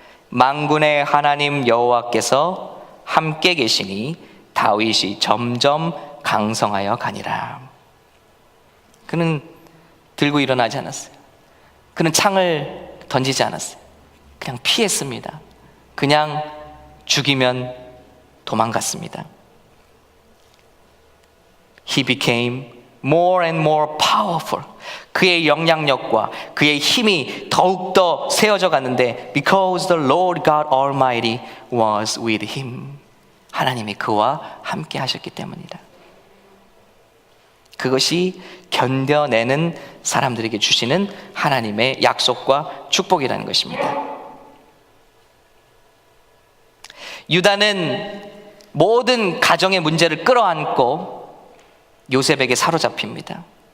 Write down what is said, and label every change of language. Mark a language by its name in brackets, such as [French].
[Korean] 만군의 하나님 여호와께서 함께 계시니 다윗이 점점 강성하여 가니라. 그는 들고 일어나지 않았어요. 그는 창을 던지지 않았어요. 그냥 피했습니다. 그냥 죽이면 도망갔습니다. [English] He became more and more powerful. [Korean] 그의 영향력과 그의 힘이 더욱더 세워져 갔는데 [English] because the Lord God Almighty was with him. [Korean] 하나님이 그와 함께 하셨기 때문이다. 그것이 견뎌내는 사람들에게 주시는 하나님의 약속과 축복이라는 것입니다. 유다는 모든 가정의 문제를 끌어안고 요셉에게 사로잡힙니다.